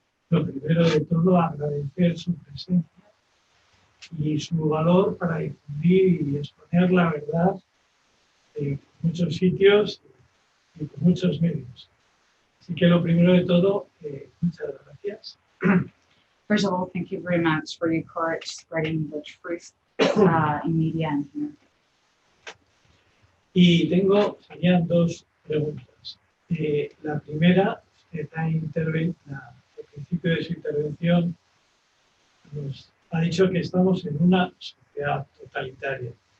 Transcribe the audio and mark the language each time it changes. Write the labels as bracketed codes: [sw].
[es] Lo primero de todo, agradecer su presencia y su valor para difundir y exponer la verdad en muchos sitios y con muchos medios. Así que lo primero de todo, muchas gracias. [en] First of all, thank you very much for your courage spreading the truth in media and here. [es] Y serían dos preguntas. La primera, usted al principio de su intervención nos ha dicho que estamos en una sociedad totalitaria.